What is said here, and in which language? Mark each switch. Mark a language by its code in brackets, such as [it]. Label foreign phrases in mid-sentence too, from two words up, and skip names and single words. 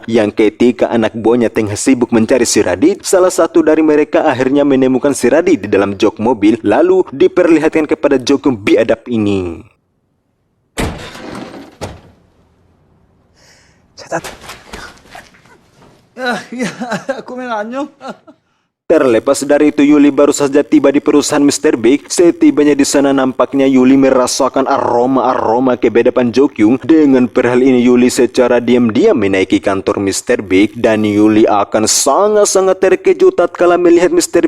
[id] Yang ketika anak buahnya tengah sibuk mencari si Radit, salah satu dari mereka akhirnya menemukan si Radit di dalam jok mobil, lalu diperlihatkan kepada Jo Kyung biadab ini. [ko] 찾았다. 야, 꼬맹아 안녕? [id] Terlepas dari itu, Yuli baru saja tiba di perusahaan Mr. Big. Setibanya di sana nampaknya Yuli merasakan aroma-aroma kebedapan Jo-kyung. Dengan perhal ini Yuli secara diam-diam menaiki kantor Mr. Big dan Yuli akan sangat-sangat terkejut tatkala melihat Mr.